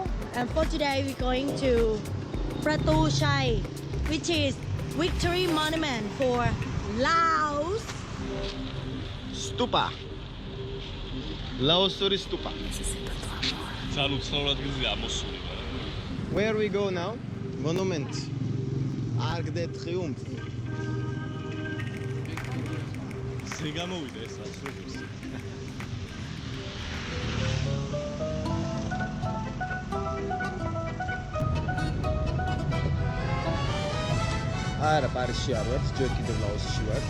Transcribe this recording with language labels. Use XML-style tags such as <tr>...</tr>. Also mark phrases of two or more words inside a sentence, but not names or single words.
<en>And for today, we're going to Pratu Chai, which is Victory Monument for Laos. Stupa. Laosuri stupa. Where we go now? Monument. Arc de Triomphe.</en> <ka>გამოვიდა ეს ასრებს. არა, პარიზში არ ვართ, ჯერ კიდევ ლაოსში ვართ.</ka>